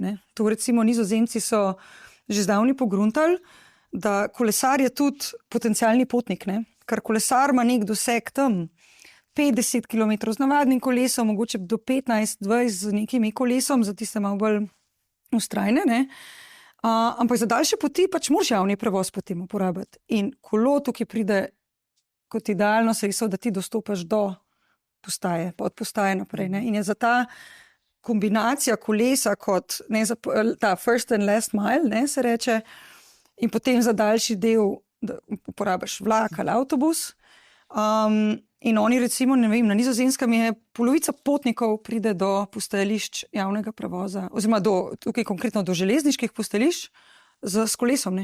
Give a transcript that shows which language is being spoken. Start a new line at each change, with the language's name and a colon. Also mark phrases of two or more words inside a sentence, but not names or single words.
Slovenian: To recimo Nizozemci so že zdavni pogruntali, da kolesar je tudi potencialni potnik, ker kolesar ima nek doseg tam 50 km z navadnim kolesom, mogoče do 15-20 z nekimi kolesom, za tiste malo bolj vztrajne, ampak za daljše poti pač moraš javni prevoz potem uporabiti. In kolo tukaj pride kot idealno sredstvo, da ti dostopaš do postaje, pa od postaje naprej. In je za ta kombinacija kolesa kot ta
English: first and last mile,
Slovenian: se reče, in potem za daljši del, da uporabiš vlak ali avtobus. In oni recimo, ne vem, na Nizozemskem je polovica potnikov pride do postajališč javnega prevoza, oziroma tukaj konkretno do železniških postajališč s kolesom.